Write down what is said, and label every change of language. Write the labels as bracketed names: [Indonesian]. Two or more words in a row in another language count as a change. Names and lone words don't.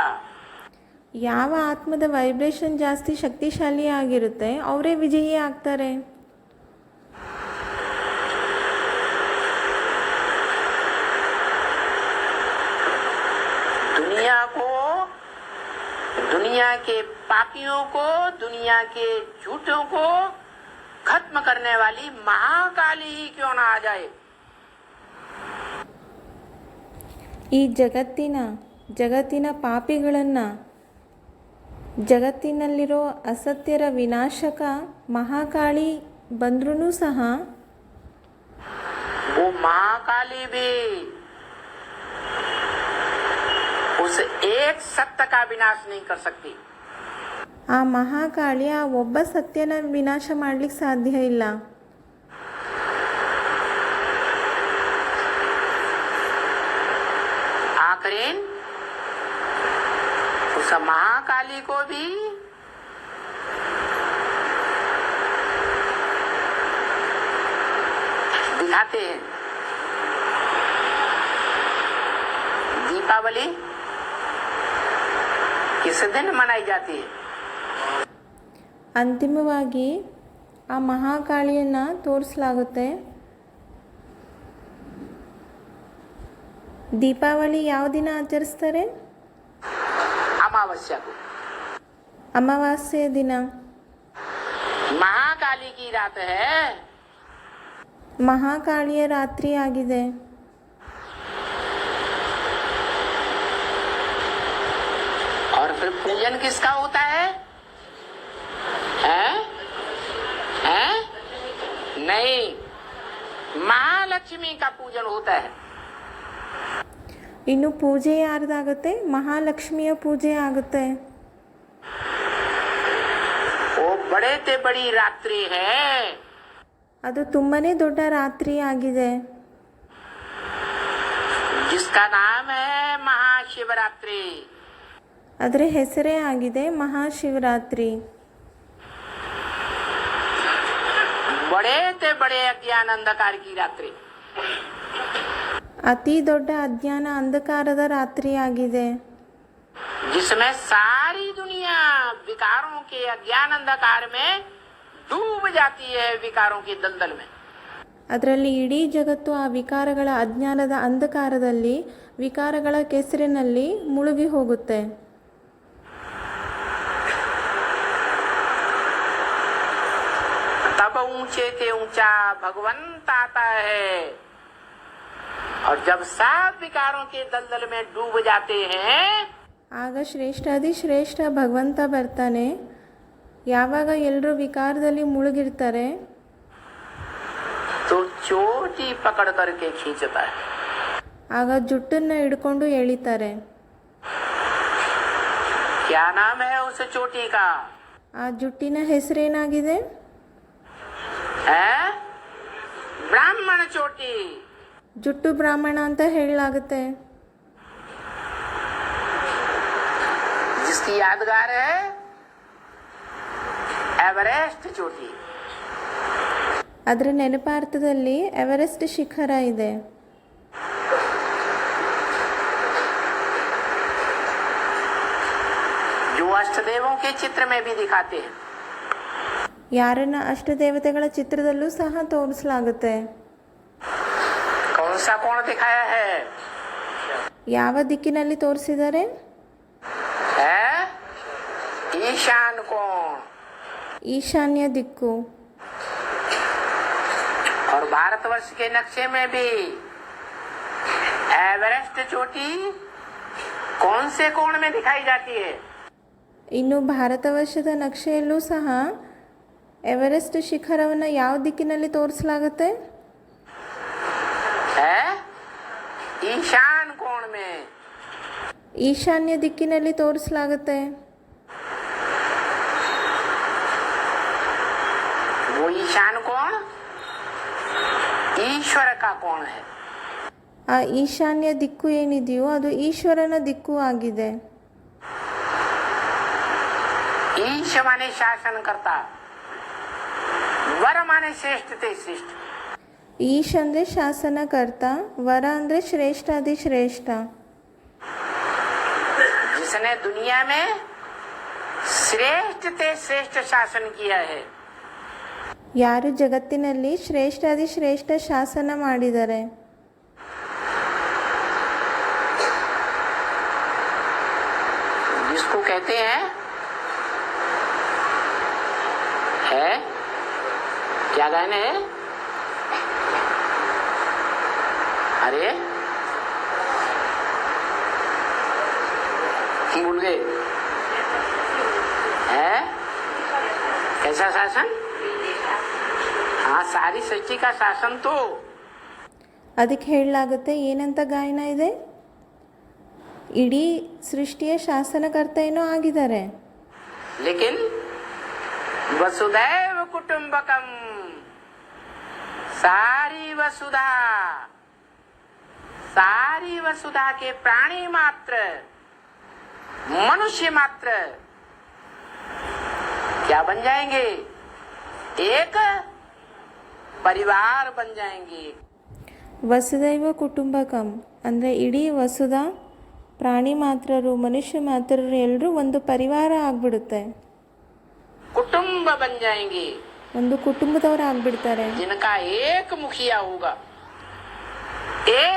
[Kannada] ಯಾವ ಆತ್ಮದ ವೈಬ್ರೇಷನ್ ಜಾಸ್ತಿ ಶಕ್ತಿಶಾಲಿ ಆಗಿರುತ್ತೆ ಅವರೇ ವಿಜಯಿ ಆಗ್ತಾರೆ. [Hindi] दुनिया को, दुनिया के पापियों को, दुनिया के झूठों को खत्म करने वाली महाकाली ही क्यों ना आ जाए. [Kannada] ಈ ಜಗತ್ತಿನ ಜಗತ್ತಿನ ಪಾಪಿಗಳನ್ನು, ಜಗತ್ತಿನಲ್ಲಿರೋ ಅಸತ್ಯರ ವಿನಾಶಕ ಮಹಾಕಾಳಿ ಬಂದ್ರೂ ಸಹ [Hindi] वो महाकाली भी उस एक सत्य का विनाश नहीं कर सकती। [Kannada] ಆ ಮಹಾಕಾಳಿ ಆ ಒಬ್ಬ ಸತ್ಯನ ವಿನಾಶ ಮಾಡಲಿಕ್ಕೆ ಸಾಧ್ಯ ಇಲ್ಲ. [Hindi] आखिर उस महाकाली को भी दिखाते हैं। दीपावली किस दिन मनाई जाती है? [Kannada] ಅಂತಿಮವಾಗಿ ಆ ಮಹಾಕಾಳಿಯನ್ನು ತೋರಿಸಲಾಗುತ್ತೆ. ದೀಪಾವಳಿ ಯಾವ ದಿನ ಆಚರಿಸ್ತಾರೆ? [Hindi] अमावस्या को। [Kannada] ಅಮಾವಾಸ್ಯೆ ದಿನ. [Hindi] महाकाली की रात है। [Kannada] ಮಹಾಕಾಳಿಯ ರಾತ್ರಿ ಆಗಿದೆ. [Hindi] और फिर पूजन किसका होता है? हैं? हैं? नहीं, महालक्ष्मी का पूजन होता है। [Kannada] ಇನ್ನು ಪೂಜೆ ಯಾರ್ದಾಗುತ್ತೆ? ಮಹಾಲಕ್ಷ್ಮಿಯ ಪೂಜೆ ಆಗುತ್ತೆ. [Hindi] वो बड़े से बड़ी रात्रि है। [Kannada] ಅದು ತುಂಬಾನೇ ದೊಡ್ಡ ರಾತ್ರಿ ಆಗಿದೆ. [Hindi] जिसका नाम है महाशिवरात्रि। [Kannada] ಅದರ ಹೆಸರೇ ಆಗಿದೆ ಮಹಾಶಿವರಾತ್ರಿ. [Hindi] बड़े से बड़े अज्ञान अंधकार की रात्रि। [Kannada] ಅತಿ ದೊಡ್ಡ ಅಜ್ಞಾನ ಅಂಧಕಾರದ ರಾತ್ರಿ ಆಗಿದೆ. [Hindi] जिसमें सारी दुनिया विकारों के अज्ञान अंधकार में डूब जाती है, विकारों की दलदल में। [Kannada] ಅದರಲ್ಲಿ ಇಡೀ ಜಗತ್ತು ಆ ವಿಕಾರಗಳ ಅಜ್ಞಾನದ ಅಂಧಕಾರದಲ್ಲಿ, ವಿಕಾರಗಳ ಕೆಸರಿನಲ್ಲಿ ಮುಳುಗಿ ಹೋಗುತ್ತೆ. [Hindi] तब ऊंचे से ऊंचा भगवंत आता है, और जब सब विकारों के दलदल में डूब जाते हैं, [Kannada] ಆಗ ಶ್ರೇಷ್ಠಾದಿ ಶ್ರೇಷ್ಠ ಭಗವಂತ ಬರ್ತಾನೆ. ಯಾವಾಗ ಎಲ್ಲರೂ ವಿಕಾರದಲ್ಲಿ ಮುಳುಗಿರ್ತಾರೆ, [Hindi] तो चोटी पकड़ करके खींचता है। [Kannada] ಆಗ ಜುಟ್ಟನ್ನ ಹಿಡ್ಕೊಂಡು ಎಳಿತಾರೆ. [Hindi] क्या नाम है उस चोटी का? [Kannada] ಆ ಜುಟ್ಟಿನ ಹೆಸರೇನಾಗಿದೆ? [Hindi] है ब्राह्मण चोटी। [Kannada] ಜುಟ್ಟು ಬ್ರಾಹ್ಮಣ ಅಂತ ಹೇಳಲಾಗುತ್ತೆ. [Hindi] जिसकी यादगार है एवरेस्ट चोटी। [Kannada] ಅದರ ನೆನಪಾರ್ಥದಲ್ಲಿ ಎವರೆಸ್ಟ್ ಶಿಖರ ಇದೆ. [Hindi] जो अष्टदेवों के चित्र में भी दिखाते हैं। [Kannada] ಯಾರನ್ನ ಅಷ್ಟದೇವತೆಗಳ ಚಿತ್ರದಲ್ಲೂ ಸಹ ತೋರಿಸಲಾಗುತ್ತೆ. [Hindi] कौन सा कोण दिखाया है? [Kannada] ಯಾವ ದಿಕ್ಕಿನಲ್ಲಿ ತೋರಿಸಿದ್ದಾರೆ? [Hindi] है ईशान कोण। [Kannada] ಈಶಾನ್ಯ ದಿಕ್ಕು. [Hindi] और भारतवर्ष के नक्शे में भी एवरेस्ट चोटी कौन से कोण में दिखाई जाती है? [Kannada] ಇನ್ನು ಭಾರತ ವರ್ಷದ ನಕ್ಷೆಯಲ್ಲೂ ಸಹ ಎವರೆಸ್ಟ್ ಶಿಖರವನ್ನು ಯಾವ ದಿಕ್ಕಿನಲ್ಲಿ ತೋರಿಸಲಾಗುತ್ತೆ? [Hindi] है ईशान कोण में। [Kannada] ಈಶಾನ್ಯ ದಿಕ್ಕಿನಲ್ಲಿ ತೋರಿಸಲಾಗುತ್ತೆ. [Hindi] वो ईशान कोण ईश्वर का कोण है। [Kannada] ಆ ಈಶಾನ್ಯ ದಿಕ್ಕು ಏನಿದೆಯೋ ಅದು ಈಶ್ವರನ ದಿಕ್ಕು ಆಗಿದೆ. [Hindi] ईश माने शासन करता, वर माने श्रेष्ठ ते श्रेष्ठ। [Kannada] ಈಶ್ ಅಂದರೆ ಶಾಸನಕರ್ತ, ವರ ಅಂದರೆ ಶ್ರೇಷ್ಠಾದಿ ಶ್ರೇಷ್ಠ. [Hindi] जिसने दुनिया में श्रेष्ठ ते श्रेष्ठ शासन किया है। [Kannada] ಯಾರು ಜಗತ್ತಿನಲ್ಲಿ ಶ್ರೇಷ್ಠಾದಿ ಶ್ರೇಷ್ಠ ಶಾಸನ ಮಾಡಿದ್ದಾರೆ. [Hindi] जिसको कहते हैं है क्या गाने है? अरे भूल गए है? कैसा शासन? हाँ, सारी सृष्टि का शासन तो [Kannada] ಅದಕ್ಕೆ ಹೇಳಲಾಗುತ್ತೆ ಏನಂತ ಗಾಯನ ಇದೆ, ಇಡೀ ಸೃಷ್ಟಿಯ ಶಾಸನಕರ್ತ ಏನೋ ಆಗಿದ್ದಾರೆ. [Hindi] लेकिन [Sanskrit] वसुदैव कुटुंबकम, [Hindi] सारी वसुधा के प्राणी मात्र, मनुष्य मात्र क्या बन जाएंगे? एक परिवार बन जाएंगे. [Sanskrit] वसुधैव कुटुम्बकम् [Kannada] ಅಂದರೆ ಇಡೀ ವಸುಧ, ಪ್ರಾಣಿ ಮಾತ್ರರು, ಮನುಷ್ಯ ಮಾತ್ರರು ಎಲ್ಲರೂ ಒಂದು ಪರಿವಾರ ಆಗ್ಬಿಡುತ್ತೆ, [Hindi] कुटुंब बन जाएंगे. [Kannada] ಒಂದು ಕುಟುಂಬದವರು ಆಗ್ಬಿಡ್ತಾರೆ. [Hindi] जिनका एक मुखिया होगा, एक